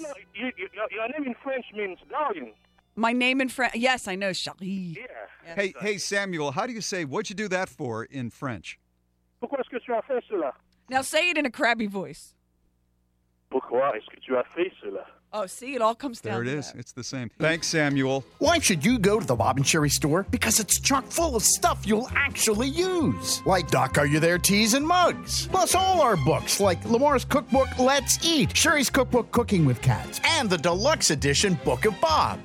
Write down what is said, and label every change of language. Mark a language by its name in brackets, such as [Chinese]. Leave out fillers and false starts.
[English] You know, your name in French means darling. My name in French. Yes, I know, Charlie. Yeah. Hey, Samuel, how do you say, what'd you do that for in French? [French] Pourquoi est-ce que tu as fait cela? [English] Now say it in a crabby voice. [French] Pourquoi est-ce que tu as fait cela? [English] Oh, see, it all comes down to that. There it is. It's the same. Thanks, Samuel. Why should you go to the Bob and Sherry store? Because it's chock full of stuff you'll actually use. Like Doc, Are You There? Teas and mugs. Plus all our books, like Lamar's cookbook, Let's Eat, Sherry's cookbook, Cooking with Cats, and the deluxe edition Book of Bob.